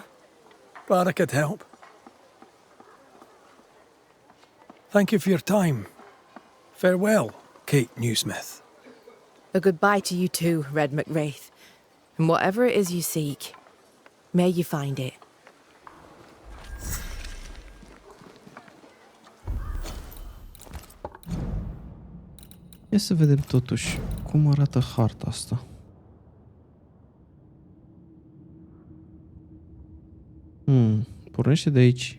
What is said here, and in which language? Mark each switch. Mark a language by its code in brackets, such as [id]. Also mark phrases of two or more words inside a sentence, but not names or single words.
[en] Glad I could help. Thank you for your time. Farewell, Kate Newsmith. A goodbye to you too, Red McWraith. And whatever it is you seek, may you find it. [ro] Ia să vedem totuși cum arată harta asta. Pornește de aici.